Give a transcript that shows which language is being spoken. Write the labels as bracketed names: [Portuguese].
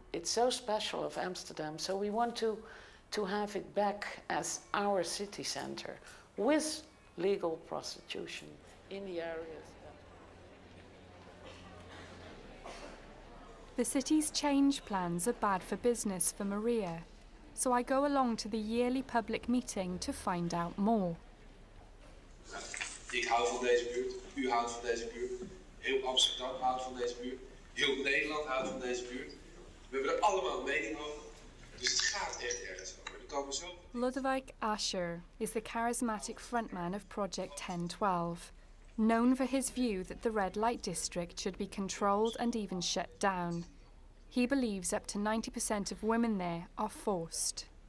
[English] It's so special of Amsterdam, so we want to have it back as our city center with legal prostitution in the areas. The city's change plans are bad for business for Maria, so I go along to the yearly public meeting to find out more. [Dutch] Ik hou van deze buurt, u houdt van deze buurt, heel Amsterdam houdt van deze buurt, heel Nederland houdt van deze buurt. We hebben er allemaal een mening over, dus het gaat echt ergens over. Er komen zo... [English] Ludwig Ascher is the charismatic frontman of Project 1012, known for his view that the red light district should be controlled and even shut down. He believes up to 90% of women there are forced.